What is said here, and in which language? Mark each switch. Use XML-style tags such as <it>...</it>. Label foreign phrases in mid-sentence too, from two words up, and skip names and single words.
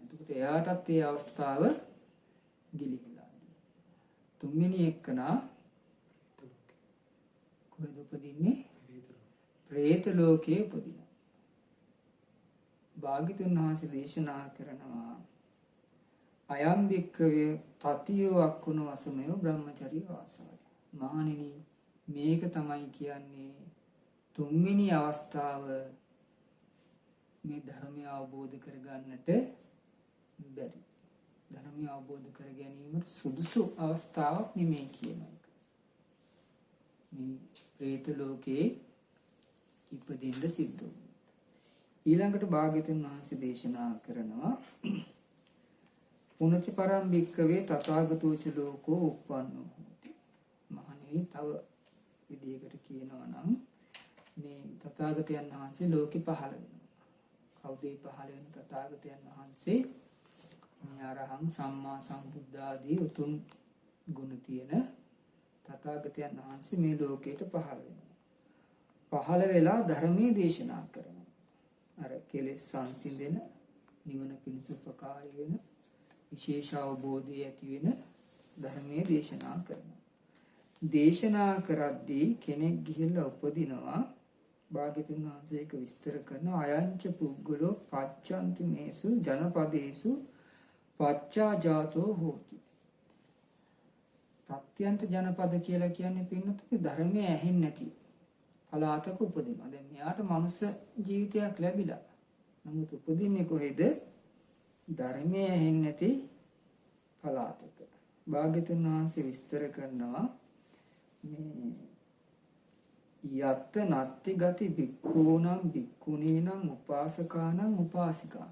<si>එතකොට එයාටත් ඒ අවස්ථාව ගිලිහිලා ගියා. තුන්වෙනි එකනා කොහෙද උපදින්නේ? പ്രേත ලෝකයේ උපදිනවා. භාග්‍යවතුන් වහන්සේ දේශනා කරනවා</si> <pi>අයම් වික්කවේ තතියෝ අක්ඛනෝ අසමයෝ බ්‍රහ්මචර්ය වාසය.</pi> <si>මහණෙනි මේක තමයි කියන්නේ තුන්වෙනි අවස්ථාව මේ ධර්මය අවබෝධ කරගන්නට බැරි. ධර්මය අවබෝධ කර ගැනීමට සුදුසු අවස්ථාවක් නෙමෙයි කියන එක. මේ പ്രേත ලෝකේ ඉපදෙන්න සිද්ධ වුණා. ඊළඟට භාග්‍යවතුන් වහන්සේ දේශනා කරනවා</si> <pi>පුනච පරම් භික්කවේ තථාගතෝච ලෝකෝ උප්පන්නෝ හෝති.</pi> <si>මහණෙනි තව විදිහකට කියනවා නම් මේ තථාගතයන් වහන්සේ ලෝකෙ පහළ වෙනවා. කවුද පහළ වෙන තථාගතයන් වහන්සේ? මේ අරහං සම්මා සම්බුද්ධ ආදී උතුම් ගුණ තියෙන තථාගතයන් වහන්සේ මේ ලෝකයට පහළ වෙනවා. පහළ වෙලා ධර්මයේ දේශනා කරනවා. අර කෙලෙස් සංසිඳෙන, නිවන පිණිස උපකාරී වෙන, විශේෂ අවබෝධය ඇති වෙන ධර්මයේ දේශනා කරනවා. දේශනා කරද්දී කෙනෙක් ගිහිල්ලා උපදිනවා. භාග්‍යතුන් වහන්සේ ඒක විස්තර කරනවා.</si> <pi>අයංච පුද්ගලෝ පච්චන්ති මේසු ජනපදේසු පච්චා ජාතෝ හෝති.</pi> <si>ප්‍රත්‍යන්ත ජනපද කියලා කියන්නේ පින්නතුනේ ධර්මයේ ඇහෙන්නේ නැති පලාතක උපදිනවා. දැන් මෙයාට මනුස්ස ජීවිතයක් ලැබිලා. නමුත් උපදින්නේ කොහෙද? ධර්මයේ ඇහෙන්නේ නැති පලාතක. භාග්‍යතුන් වහන්සේ විස්තර කරනවා මේ</si> <pi>යත් නත්ති ගති භික්ඛූනම් භික්ඛුනීනම් උපාසකානම් උපාසිකානම්.</pi>